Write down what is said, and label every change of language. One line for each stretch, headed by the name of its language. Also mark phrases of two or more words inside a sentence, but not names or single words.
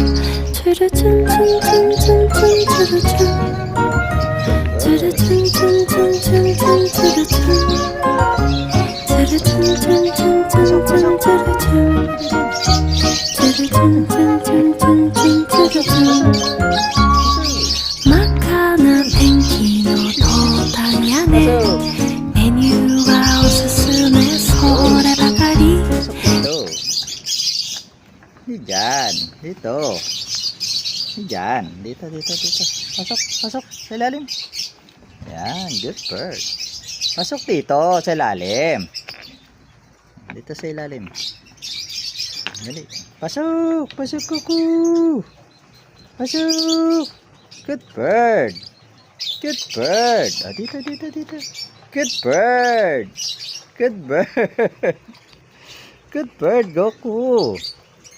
Japanese: チュルチュンチュンチュンチュンチュンチュルチュン、チュルチュンチュンチュンチュンチュンチュルチュン、チュルチュンチュンチュンチュンチュンチュルチュン、チュルチュンチュンチュンチュンチュルチュン、チュルチュン。真っ赤なペンキのトータン屋根、メニューはおすすめそればかり。
Filipino: Diyan, dito. Diyan, dito. Pasok sa ilalim. Yan,
English: good bird.
Filipino: Pasok dito sa ilalim. Dito sa ilalim. Dali. Pasok kuku. Pasok.
English: Good bird. Good bird. Ah, dito. Good bird. Good bird. Good bird, Goku.